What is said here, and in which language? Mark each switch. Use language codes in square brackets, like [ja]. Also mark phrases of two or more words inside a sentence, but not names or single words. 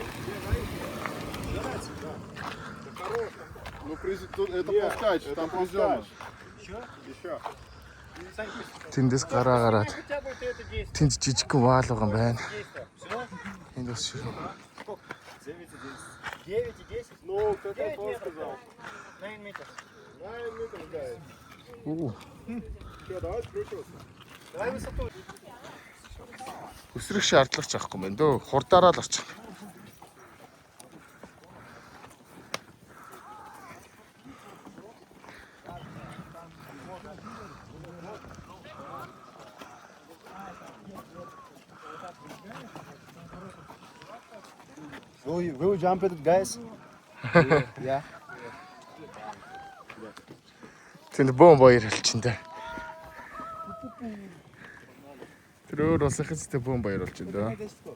[ru] Ну это пускаешь, там приземишь. Еще. [mn] Тэндээс гараа гараад. Тэнд жижигхэн ваал байгаа юм байна. Энд бас шүү. [ru] 9 и 10. Ну, кто-то сказал. 9 метров. 9 метров, да. Что, давай включился. Давай высоту. [mn] Өсрөх шаардлага ч авахгүй байна дөө. Хурдаараа л очих. [en] Will you jump it, guys? Yeah. [mn] Тэнд бөөн баяр хэлчихэндээ. Тэр улсын хэстэй бөөн баяр болчихно дөө.